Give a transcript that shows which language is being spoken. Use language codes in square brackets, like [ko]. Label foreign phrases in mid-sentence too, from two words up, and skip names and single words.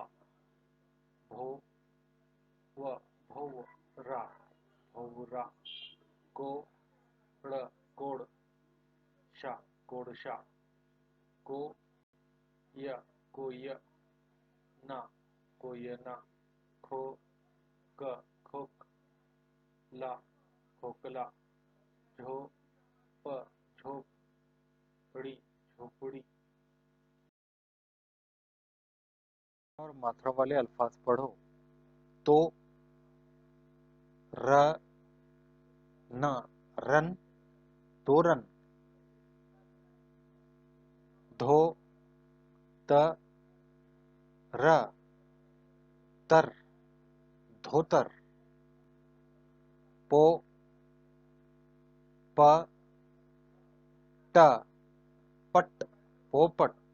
[mr] भो व भौरा भौरा, कोड़ कोड़ शा कोड़शा, को य कोय ना कोयना, खो क खोकला खोकला, झोप झोपड़ी झोपड़ी। [ur] اور ماترا والے الفاظ پڑھو. [mr] तो र न रन तोरन, धो त र तर धोतर, पो प ट पट पोपट,